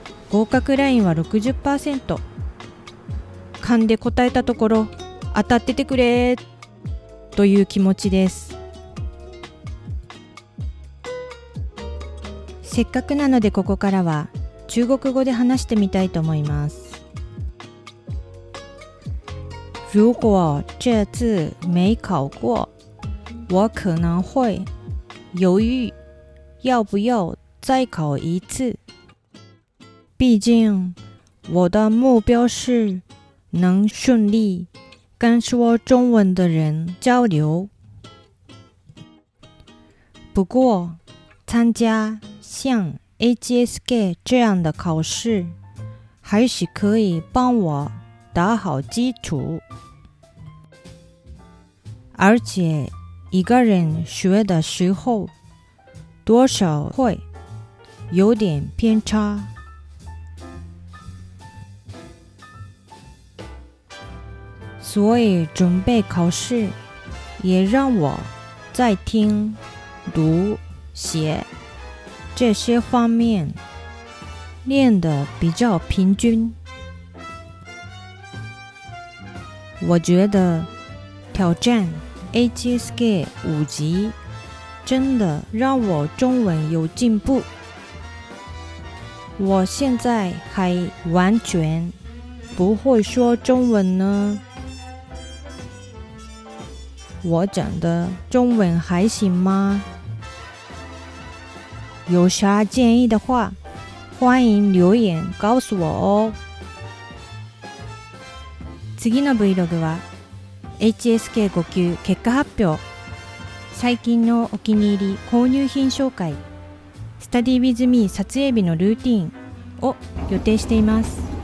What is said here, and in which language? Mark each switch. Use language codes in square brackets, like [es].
[ja] 合格ラインは 60%。勘で答えたところ当たっててくれという気持ちです。せっかくなのでここからは中国語で話してみたいと思います。 [zh] 如果这次没考过，我可能会犹豫要不要再考一次。毕竟我的目标是能顺利跟说中文的人交流。不过参加像HSK 这样的考试还是可以帮我打好基础，而且一个人学的时候多少会有点偏差，所以准备考试也让我在听、读、写这些方面练得比较平均。我觉得挑战 HSK 5级真的让我中文有进步。我现在还完全不会说中文呢。我讲的中文还行吗？有啥建议的话，欢迎留言告诉我哦。 [ja] 次の Vlog は HSK5 級結果発表、最近のお気に入り購入品紹介、Study with me 撮影日のルーティーンを予定しています。